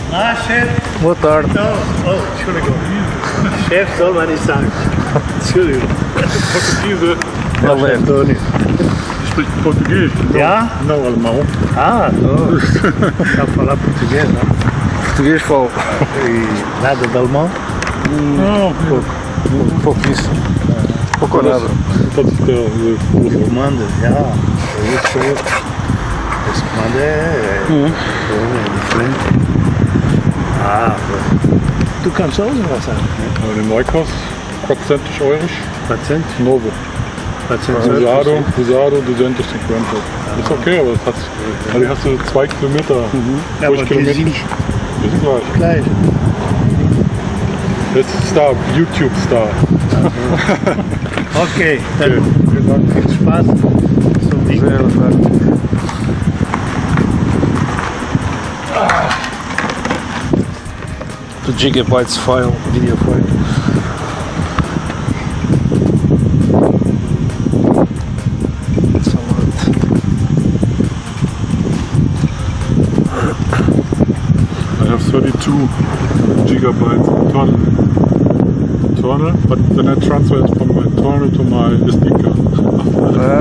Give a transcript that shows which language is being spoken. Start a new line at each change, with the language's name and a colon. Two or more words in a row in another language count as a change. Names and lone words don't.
Portuguese: Olá, chefe. Boa tarde. Então, oh, Entschuldigung.
German: Chefe soll man nicht sagen. Entschuldigung.
English: Portuguese.
Portuguese: Valeu. Antônio.
German: Spricht Portugiesisch. Ja?
Portuguese: Não, alemão. Ah, não. Sabe falar português, não? Português falo. E nada de alemão? Não, Pouquíssimo. Pouco ou nada.
German: das ist der große.
Portuguese: Comando, ja. Isso. Esse comando é diferente.
German: Ah, du kannst auch was sagen. Den Neukos, 400 Euro. Patient?
Portuguese: Novo.
German: Patient.
Portuguese: Usado 250.
German: Ist okay, aber das hat, also hast du 2 Kilometer. Ja, aber die Kilometer. sind Wir sind gleich. gleich. Jetzt Star, YouTube-Star. Okay, dann viel Spaß. So wie Sehr gut.
English: The gigabytes file, video file. It's a lot. I have 32 gigabytes internal, but then I transfer it from my internal to my SD card.